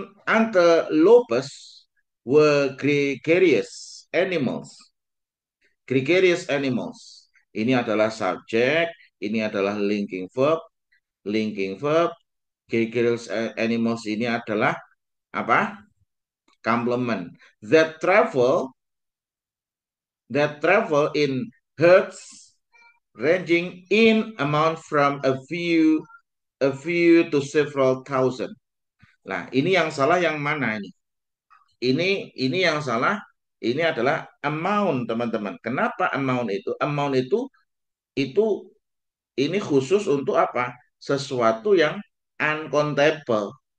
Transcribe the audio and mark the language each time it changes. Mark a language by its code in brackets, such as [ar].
[en] Antelopes were gregarious animals. Gregarious animals. [id] Ini adalah subjek, ini adalah linking verb, linking verb. [en] Gregarious animals [id] ini adalah apa? [en] Complement. That travel in herds ranging in amount from a few to several thousand. [id] Nah, ini yang salah yang mana ini? Ini yang salah ini adalah amount, teman-teman. Kenapa amount itu? Amount itu ini khusus untuk apa? Sesuatu yang uncountable.